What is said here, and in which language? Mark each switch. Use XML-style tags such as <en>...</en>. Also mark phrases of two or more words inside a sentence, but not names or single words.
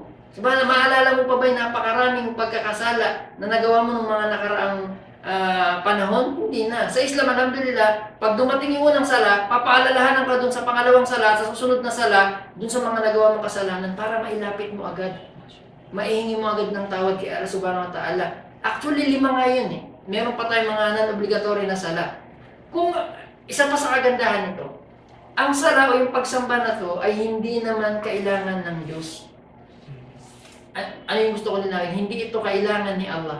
<tl>Diba, maalala mo pa ba yung napakaraming pagkakasala na nagawa mo ng mga nakaraang panahon? Hindi na. Sa Islam, alhamdulillah, pag dumating yung unang sala, papaalalahanan ka dun sa pangalawang sala, sa susunod na sala, dun sa mga nagawa mong kasalanan para mailapit mo agad. Maihingi mo agad ng tawad kay Allah</tl> <ar>سبحانه وتعالى.</ar> <tl>Actually, 5 nga yun eh. Meron pa tayong mga non-obligatory na sala. Kung isa pa sa kagandahan nito, ang sala o yung pagsamba na to ay hindi naman kailangan ng Diyos. Ano yung gusto ko linawin? Hindi ito kailangan ni Allah.</tl>